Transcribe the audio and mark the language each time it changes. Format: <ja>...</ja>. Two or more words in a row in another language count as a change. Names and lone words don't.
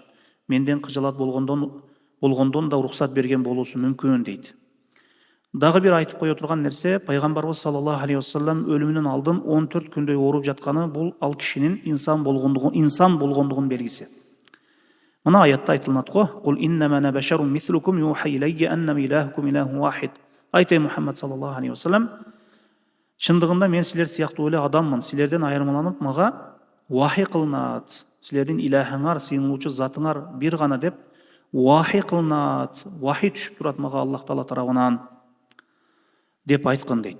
<ky>"Менден кыжалат болгондон да уруксат берген болуусу мүмкүн" дейт. Дагы бир айтып кое турган нерсе, пайгамбарыбыз</ky> <ar>صلى الله عليه وسلم</ar> <ky>өлүмүнөн алдын 14 күндөй ооруп жатканы бул ал кишинин инсан болгондугун белгиси. Мына аятта айтылат го:</ky> <ar>"قل إنما أنا بشر مثلكم يوحى إلي أنما إلهكم إله واحد."</ar> <ky>Айтай Мухаммад</ky> <ar>صلى الله عليه وسلم,</ar> <ky>чындыгында мен силер сыяктуу эле адаммын, силерден айырмаланып мага вахий кылынат. Силердин илахыңар, сыйынуучу затыңар бир гана деп вахий кылынат. Вахий түшүп турат мага Аллах Таала тарабынан деп айткан дейт.</ky>